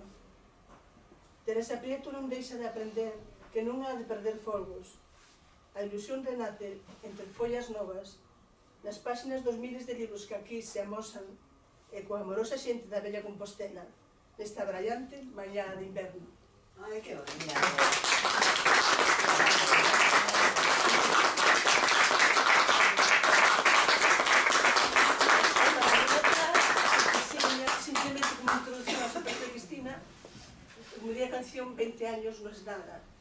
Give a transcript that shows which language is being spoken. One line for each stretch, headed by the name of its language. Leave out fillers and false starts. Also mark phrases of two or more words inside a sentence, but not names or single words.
Galician: Teresa Prieto non deixa de aprender que non ha de perder folgos. A ilusión renace entre follas novas, nas páxinas dos miles de libros que aquí se amosan e coa amorosa xente da Bella Compostela nesta brillante mañá de inverno. Ai, que bonita.
Spanish: Simplemente como introducción a Santa Cristina, como diría a canción, 20 años no es nada.